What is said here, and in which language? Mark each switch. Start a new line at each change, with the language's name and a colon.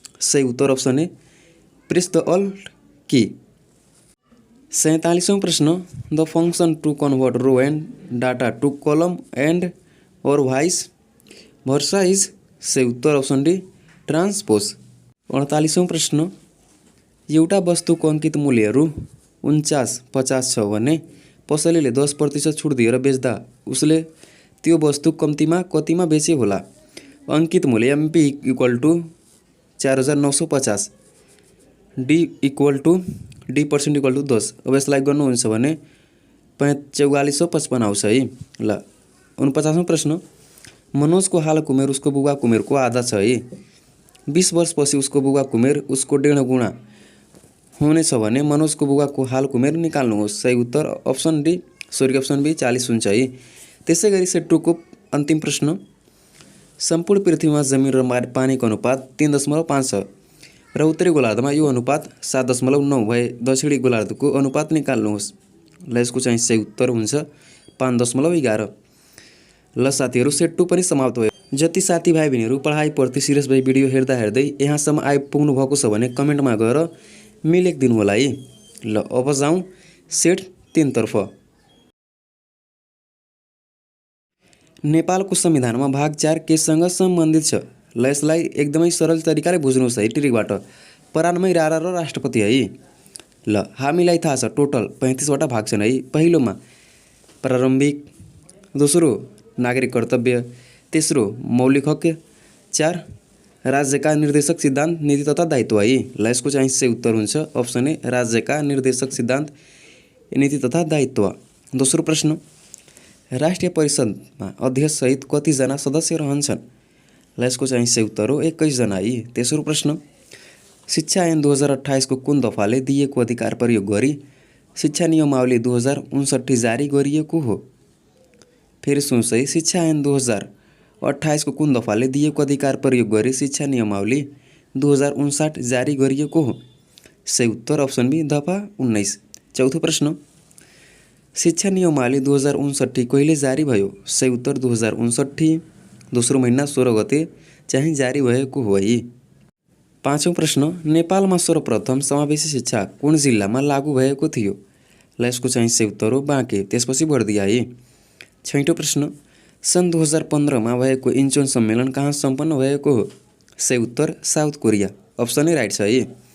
Nepali: सही उत्तर option A
English: Press the alt key.
Nepali: 47औं प्रश्न,
English: The function to convert row and data to column and or vice versa is?
Nepali: सही उत्तर अप्सन डी ट्रान्सपोज। 48औं प्रश्न, एउटा वस्तुको अङ्कित मूल्य रु 49.50 छ भने पसलेले 10% छुट दिएर बेच्दा उसले त्यो वस्तु कम्तीमा कतिमा बेचे होला? अङ्कित मूल्य MP = 4950, D = D% = 10। अब यसलाई गर्नुहुन्छ भने 4455 आउँछ है। ल 49औं प्रश्न, मनोजको हालको उमेर उसको बुबाको उमेरको आधा छ है। 20 वर्षपछि उसको बुबाको उमेर उसको 1.5 गुणा हुनेछ भने मनोजको बुबाको हालको उमेर निकाल्नुहोस्। सही उत्तर अप्सन बी 40 हुन्छ है। त्यसै गरी सेट 2 को अन्तिम प्रश्न, सम्पूर्ण पृथ्वीमा जमिन र पानीको अनुपात 3.5 छ र उत्तरी गोलार्धमा यो अनुपात 7.9 भए दक्षिणी गोलार्धको अनुपात निकाल्नुहोस्। ल यसको चाहिँ सही उत्तर हुन्छ 5.11। ल साथीहरू सेट 2 पनि समाप्त भयो। जति साथीभाइ बहिनीहरू पढाइप्रति सिरियस भई भिडियो हेर्दा हेर्दै यहाँसम्म आइपुग्नु भएको छ भने कमेन्टमा गएर मी लेखिदिनु होला है। ल अब जाउँ सेट 3 तर्फ। नेपालको संविधानमा भाग 4 केसँग सम्बन्धित छ? ल यसलाई एकदमै सरल तरिकाले बुझ्नुहोस् है ट्रिकबाट। परान्मै रारा र राष्ट्रपति है। ल हामीलाई थाहा छ टोटल 35 वटा भाग छन् है। पहिलोमा प्रारम्भिक, दोस्रो नागरिक कर्तव्य, तेस्रो मौलिक हक, 4 राज्यका निर्देशक सिद्धान्त नीति तथा दायित्व है। ल यसको चाहिँ सही उत्तर हुन्छ अप्सन ए राज्यका निर्देशक सिद्धान्त नीति तथा दायित्व। दोस्रो प्रश्न, राष्ट्रिय परिषदमा अध्यक्ष सहित कतिजना सदस्य रहन्छन्? ल यसको चाहिँ सही उत्तर हो 21 जना है। तेस्रो प्रश्न, शिक्षा ऐन 2028 को कुन दफाले दिएको अधिकार प्रयोग गरी शिक्षा नियमावली 2059 जारी गरिएको हो? फेरि सोच्नुहोस् है, शिक्षा ऐन 2028 को कुन दफाले दिएको अधिकार प्रयोग गरी शिक्षा नियमावली 2059 जारी गरिएको हो? सही उत्तर अप्सन बी दफा 19। चौथो प्रश्न, शिक्षा नियमावली 2059 कहिले जारी भयो? सही उत्तर 2059 दोस्रो महिना 16 गते चाहिँ जारी भएको हो है। पाँचौं प्रश्न, नेपालमा सर्वप्रथम समावेशी शिक्षा कुन जिल्लामा लागू भएको थियो? ल यसको चाहिँ सही उत्तर हो बाँके, त्यसपछि बर्दिया है। छैटौं प्रश्न, सन् 2015 मा भएको इन्चोन सम्मेलन कहाँ सम्पन्न भएको हो? सही उत्तर south Korea, option A right छ है।